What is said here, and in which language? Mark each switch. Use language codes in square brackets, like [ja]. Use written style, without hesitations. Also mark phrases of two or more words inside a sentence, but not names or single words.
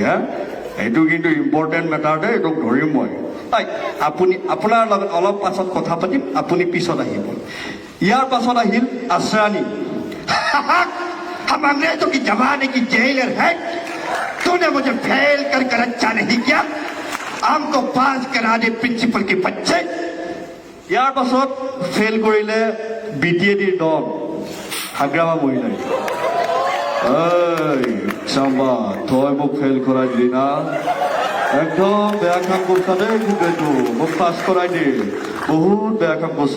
[as] এইটো কিন্তু [en] important matter [as] দেই, এইটোক ধৰিম মই। আপুনি আপোনাৰ লগত অলপ পাছত কথা পাতিম, আপুনি পিছত আহিব। ইয়াৰ পাছত আহিল আশ্ৰানী। [hi] हम अंग्रेजों की जमाने की जेलर है, तूने मुझे फेल कर अच्छा नहीं किया, हमको पास करा दे प्रिंसिपल के बच्चे। [as] ইয়াৰ পাছত ফেইল কৰিলে BTADৰ দল হাগ্ৰামা মহিলাই। চাম্বা তই মোক ফেইল কৰাই দিলি না, একদম বেয়া কাম কৰিছা দেই, কিন্তু মোক পাছ কৰাই দি, বহুত বেয়া কাম কৰিছা।